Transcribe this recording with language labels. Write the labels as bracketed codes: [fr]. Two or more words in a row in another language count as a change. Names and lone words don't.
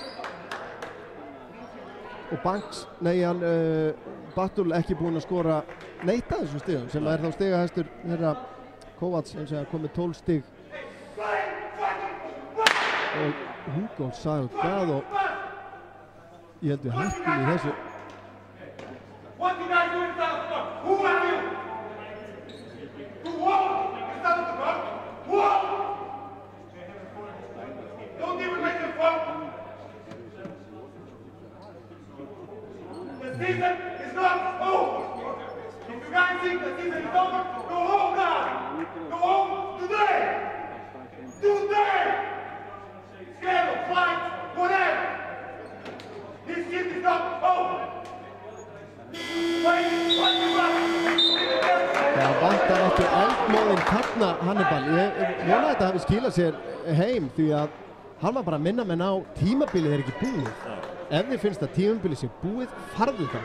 [is] Og Battle ekki búinn að skora neitt af þessum stigum sem er þá stigahæstur þeirra Kovac eins og að komið 12 stig. Og Hugo Salgado, ég held við hættum í þessu. [en] What did I do in South? Who are you? To walk in South? Walk! Don't even make them fall. The season is not over. If you guys think the season is over, go home now. Go home today. Today! Schedule, flights, whatever. This shit is not over. [is] Það vantar ekki eldmóðinn þarna Hannibal. Ég vona að þetta hafi skilað sér heim því að hann var bara að minna menn á tímabilið er ekki búið. Ef þið finnst að tímabilið sé búið, farðu það.